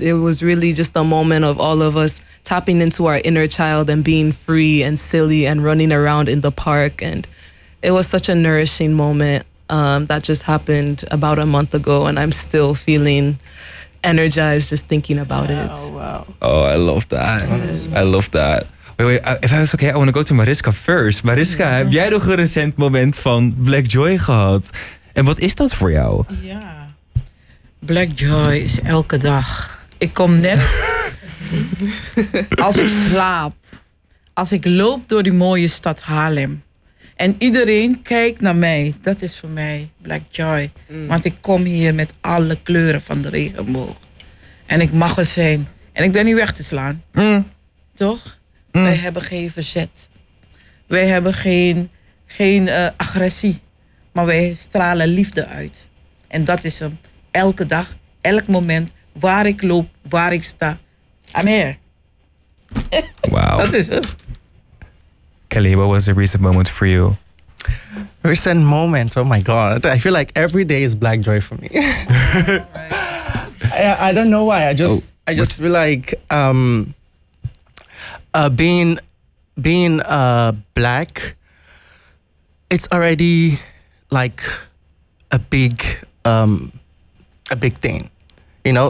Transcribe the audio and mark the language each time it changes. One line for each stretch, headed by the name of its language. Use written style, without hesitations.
English: It was really just a moment of all of us tapping into our inner child and being free and silly and running around in the park. And it was such a nourishing moment that just happened about a month ago. And I'm still feeling energized just thinking about it. Oh, wow. Oh, I love that. Yeah. I love that. Wait, if I was okay, I want to go to Mariska first. Mariska, yeah.
Dutch: Heb jij nog een recent moment van Black Joy gehad? En wat is dat voor jou? Yeah. Black joy is elke dag. Ik kom net als ik slaap. Als ik loop door die mooie stad Haarlem. En iedereen kijkt naar mij. Dat is voor mij black joy. Mm. Want ik kom hier met alle kleuren van de regenboog. En ik mag er zijn. En ik ben niet weg te slaan. Mm. Toch? Mm. Wij hebben geen verzet. Wij hebben geen agressie. Maar wij stralen liefde uit. En dat is hem. Elke dag, elk moment, waar ik loop, waar ik sta.
English: I'm here. Wow.
Dutch: Dat is het.
English: Kelly, what was a recent moment for you? Recent moment, oh my god. I feel like every day is Black joy for me. I don't know why. I just feel like being Black, it's already like a big thing, you know?